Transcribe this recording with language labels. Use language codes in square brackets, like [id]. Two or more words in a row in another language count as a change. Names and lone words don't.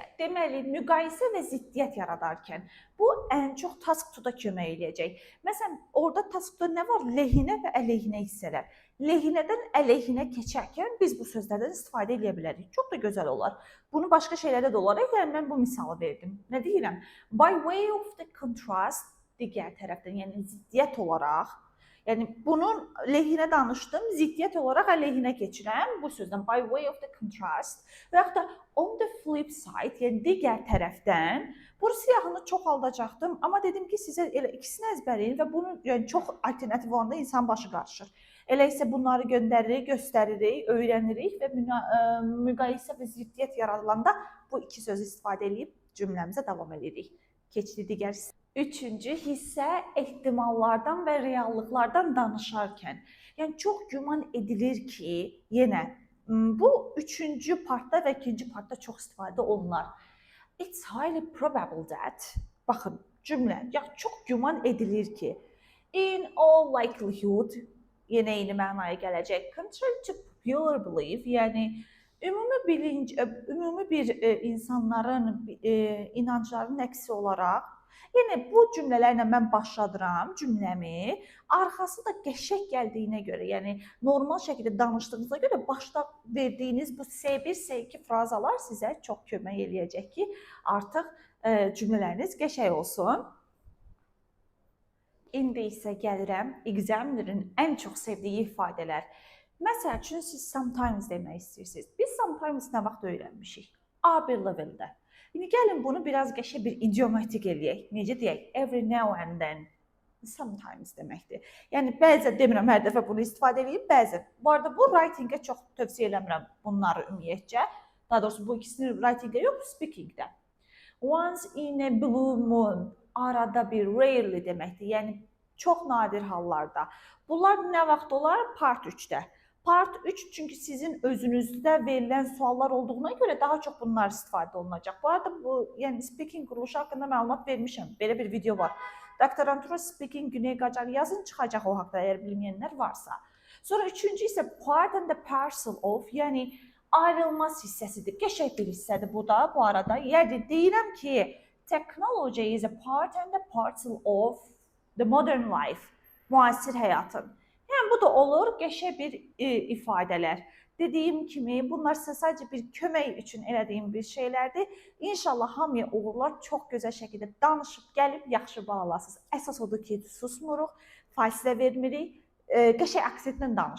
[az] Deməli, müqayisə və ziddiyyət yaradarkən bu ən çox [en] task to- [az] da kömək eləyəcək. Məsələn, orada [en] task to- [az] da nə var? Lehinə və əleyhinə hissələr. Lehinədən əleyhinə keçərkən biz bu sözlərdən istifadə edə bilərik. Çox da gözəl olar. Bunu başqa şeylərdə də olar. Yəni, mən bu misalı verdim. Nə deyirəm? [en] By way of the contrast, [az] digər tərəfdən, yəni ziddiyyət olaraq, yəni bunun lehinə danışdım, ziddiyyət olaraq əleyhinə keçirəm bu sözdən [en] by way of the contrast [az] və yaxud da [en] on the flip side, [az] yəni digər tərəfdən bu siyahını çox aldacaqdım, amma dedim ki, sizə elə ikisini əzbərləyin və bunun yəni çox alternativ olanda insan başı qarışır. Elə isə bunları göndəririk, göstəririk, öyrənirik və müqayisə və ziddiyyət yaradılanda bu iki sözü istifadə edib cümləmizə davam edirik. Keçdi digər hissə. Üçüncü hissə ehtimallardan və reallıqlardan danışarkən. Yəni, çox güman edilir ki, yenə bu üçüncü partda və ikinci partda çox istifadə olunar. [en] It's highly probable that, [az] baxın, cümlə, çox güman edilir ki, [en] in all likelihood, [az] yenə eyni mənaya gələcək, [en] contrary to popular belief, [az] yəni ümumi bir insanların inanclarının əksi olaraq, yəni bu cümlələrlə mən başladıram cümləmi, arxası da qəşəng gəldiyinə görə, yəni normal şəkildə danışdığınıza görə başda verdiyiniz bu S1, S2 frazalar sizə çox kömək eləyəcək ki, artıq cümlələriniz qəşəng olsun. İndi isə gəlirəm examinerin ən çox sevdiyi ifadələr. Məsəl üçün, siz sometimes demək istəyirsiniz. Biz sometimes nə vaxt öyrənmişik? A1 leveldə. İndi gəlin bunu biraz qəşəng bir idiomatik eləyək. Necə deyək? [en] Every now and then. Sometimes deməkdir. [az] Yəni, bəzən demirəm, hər dəfə bunu istifadə edeyim, bəzən. Bu arada, bu writing-ə çox tövsiyə eləmirəm bunları ümumiyyətcə. Daha doğrusu, bu ikisini writing-də yox, speaking-də. [en] Once in a blue moon, [az] arada bir, rarely deməkdir. Yəni, Çox nadir hallarda. Bunlar nə vaxt olar? Part 3-də. Part 3 çünki sizin özünüzdə verilən suallar olduğuna görə daha çox bunlar istifadə olunacaq. Bu arada yəni speaking quruluşu haqqında məlumat vermişəm. Belə bir video var. Doktorantura speaking Güney Qacar yazın, çıxacaq o haqqda əgər bilməyənlər varsa. Sonra üçüncü isə [en] part and the parcel of, [az] yəni ayrılmaz hissəsidir. Qəşəng bir hissədir bu da bu arada. Yəni deyirəm ki, [en] technology is a part and the parcel of the modern life. [az] Müasir həyatın. Yəni bu da olur, qəşəng bir ifadələr. Dediyim kimi, bunlar sadəcə bir kömək üçün elədiyim bir şeylərdir. İnşallah hamıya uğurlar, çox gözəl şəkildə danışıb gəlib yaxşı balalasınız. Əsas odur ki, susmuruq, fasilə vermirik, qəşəng aksentlə danışırıq.